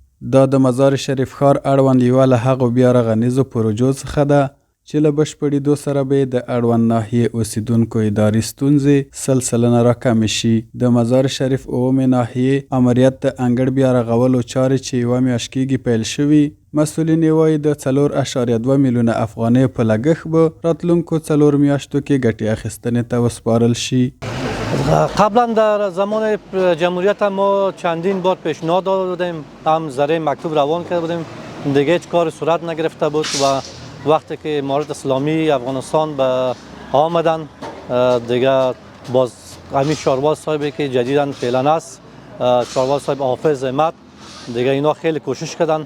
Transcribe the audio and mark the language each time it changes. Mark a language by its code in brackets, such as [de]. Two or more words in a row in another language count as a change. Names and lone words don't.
[ps] دا د مزار شریف ښار اړوند یوه له هغو بیا رغنیزو پروژو څخه ده چې له بشپړېدو سره به د اړوند ناحیې اوسیدونکو اداري ستونزې 100% راکمې شي. د مزار شریف اوومې ناحیې امریت د انګړ بیا رغولو چارې چې یوه میاشت کېږي پیل شوي. مسؤلین یې وایي د 4.2 میلیونه افغانۍ په لګښت به راتلونکو 4 میاشتو کې ګټې اخیستنې ته وسپارل شي. [fa] قبلا در زمان جمهوریت ما چندین بار پیشنهاد داده بودیم، هم ذریعه مکتوب روان کرده بودیم، دیگه هیچ کار صورت نگرفته بود و وقتی که امارت اسلامی افغانستان به آمدن دیگه باز همین شارواز صاحبی که جدیداً فعلا است، شارواز صاحب حافظ احمد، دیگه اینا خیلی کوشش کردن.